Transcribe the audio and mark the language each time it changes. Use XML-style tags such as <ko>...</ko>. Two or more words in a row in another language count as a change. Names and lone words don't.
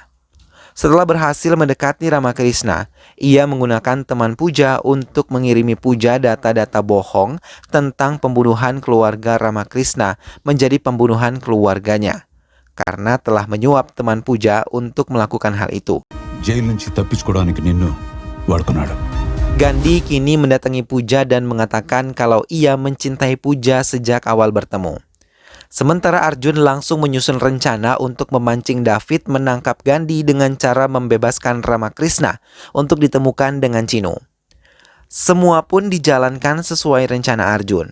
<id>Setelah berhasil mendekati Ramakrishna, ia menggunakan teman Pooja untuk mengirimi Pooja data-data bohong tentang pembunuhan keluarga Ramakrishna menjadi pembunuhan keluarganya, karena telah menyuap teman Pooja untuk melakukan hal itu.</id> <te>జైలు నుంచి తప్పించుకోవడానికి నిన్ను వాడుకున్నాడు.</te> <id>Gandhi kini mendatangi Pooja dan mengatakan kalau ia mencintai Pooja sejak awal bertemu. Sementara Arjun langsung menyusun rencana untuk memancing David menangkap Gandhi dengan cara membebaskan Ramakrishna untuk ditemukan dengan Chinu. Semua pun dijalankan sesuai rencana Arjun.</id>